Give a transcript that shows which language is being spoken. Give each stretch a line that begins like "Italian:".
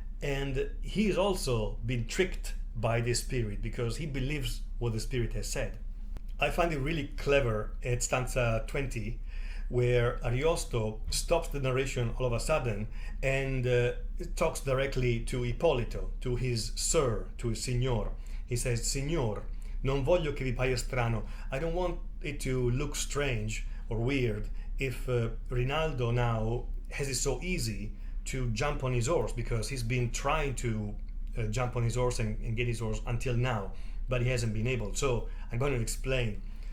English: And he's also been tricked by this spirit because he believes what the spirit has said. I find it really clever at stanza 20, where Ariosto stops the narration all of a sudden and talks directly to Ippolito, to his sir, to his signor. He says,
Italian: Signor, non voglio che vi paia strano.
English: I don't want it to look strange or weird if Rinaldo now has it so easy to jump on his horse, because he's been trying to jump on his horse and get his horse until now, but he hasn't been able. So I'm going to explain.